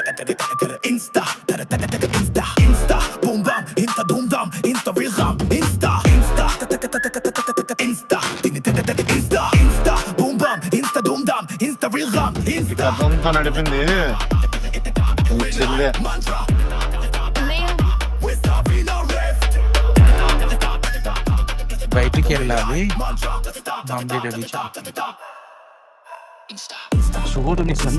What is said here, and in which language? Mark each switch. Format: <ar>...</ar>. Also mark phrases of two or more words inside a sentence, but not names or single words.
<te>Insta, Insta, boom bam, Insta doom dam, Insta real ram, Insta, Insta, Insta, Insta, boom bam, Insta doom dam, Insta real ram, Insta. నడిపింది చెల్లె. బయటికి వెళ్ళాలి బాంబే రెడీ చూడు నీ సంగతి.</te>